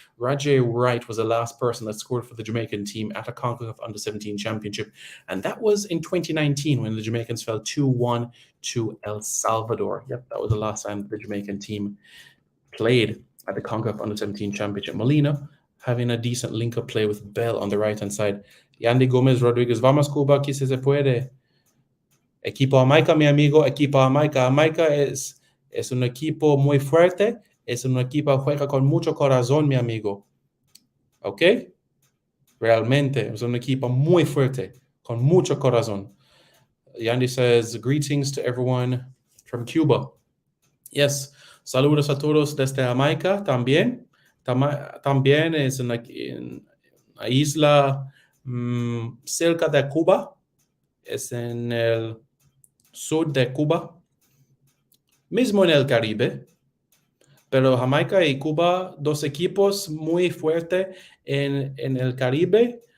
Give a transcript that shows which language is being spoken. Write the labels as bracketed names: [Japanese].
[English] Rajay Wright was the last person that scored for the Jamaican team at a CONCACAF Under-17 Championship, and that was in 2019 when the Jamaicans fell 2-1 to El Salvador. Yep, that was the last time the Jamaican team played at the CONCACAF Under-17 Championship. Molina having a decent link-up play with Bell on the right-hand side. [Spanish] Yandy Gomez Rodriguez, vamos Cuba, que se puede. Equipo Jamaica, mi amigo, equipo Jamaica. Jamaica es un equipo muy fuerte, es un equipo que juega con mucho corazón, mi amigo. ¿Ok? Realmente, es un equipo muy fuerte, con mucho corazón. [English] Yandy says, greetings to everyone from Cuba. [Spanish] Yes, saludos a todos desde Jamaica también. También es una isla cerca de Cuba, es en el sur de Cuba, mismo en el Caribe, pero Jamaica y Cuba, dos equipos muy fuertes en el Caribe.